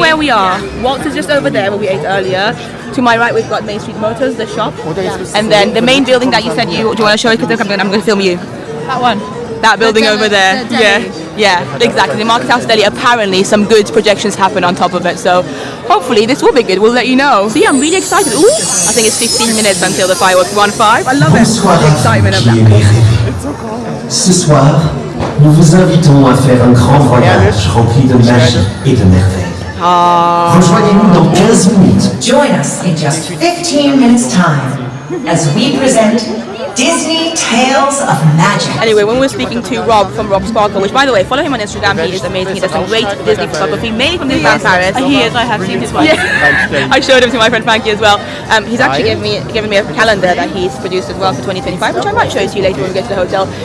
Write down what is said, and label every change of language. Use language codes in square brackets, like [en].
[en] where we are, Waltz is just over there where we ate earlier. To my right, we've got Main Street Motors, the shop, and then the main building that you said you. Do you want to show it? Because I'm going to film you. That one. That building deli- over there. the deli. Yeah, exactly. The Market House Deli. Apparently, some good projections happen on top of it. So, hopefully, this will be good. We'll let you know. So yeah, I'm really excited. Ooh, I think it's 15 minutes until the fireworks. 1:05. I love [fr] Bonsoir [en] it. The excitement of [fr] qui [en] that. [fr] aimez. Ce soir, nous vous invitons à faire un grand voyage rempli de magie et de merveilles. Rejoignez-nous dans 15 minutes. [en] Join us in just 15 minutes' time as we present Disney Tales of Magic. Anyway, when we're speaking to Rob from Rob Sparkle, which by the way, follow him on Instagram. He is amazing. He does some great Disney photography, mainly from Disneyland Paris. He is. I have seen his work. Yeah. I showed him to my friend Frankie as well. He's actually given me a calendar that he's produced as well for 2025, which I might show you later when we get to the hotel.